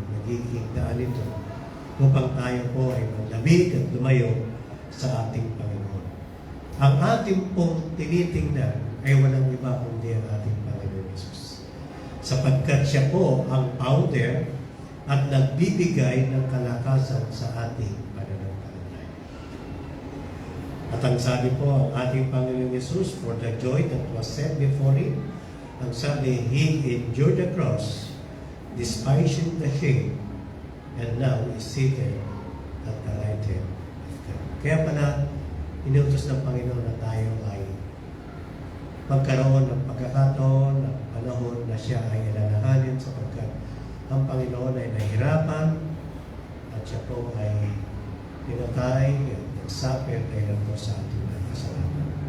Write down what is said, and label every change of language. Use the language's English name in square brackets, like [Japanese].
[Filipino] Nagiging daan ito upang tayo po ay maglamig at lumayo sa ating Panginoon. Ang ating pong tinitingnan ay walang iba kundi ang ating Panginoon Jesus. Sapagkat siya po ang founder at nagbibigay ng kalakasan sa ating pananampalataya. At ang sabi po, ang ating Panginoon Jesus, [English] for the joy that was set before Him, [Filipino] ang sabi, [English] He endured the cross, despising the shame, and now is seated at the right hand of God. [Filipino] Kaya pala, inutos ng Panginoon na tayo ay magkaroon ng pagkakataon, ng panahon na siya ay alalahanin sapagkat ang Panginoon ay nahihirapan at siya po ay pinatay at nagsuffer dahil po sa ating mga kasalanan.